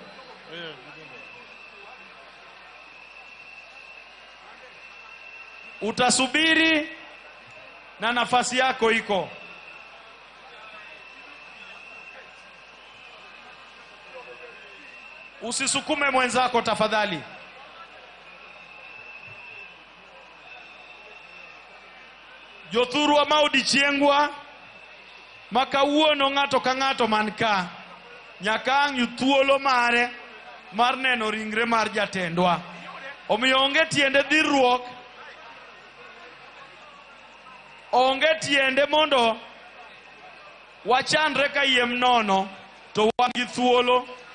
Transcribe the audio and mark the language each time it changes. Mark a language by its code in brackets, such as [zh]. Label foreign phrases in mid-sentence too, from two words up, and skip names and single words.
[sw] Utasubiri na nafasi yako iko. Usisukume mwenzako tafadhali. [luo] Jothuru wa maudi chiengwa makawuono ng'ato ka ng'ato manka nyakang' yuthuolo mare mar neno ringre mar jatendwa. Omiyo onge tiende dhirruok, onge tiende mondo wachandre ka yiem nono to wangi thuolo.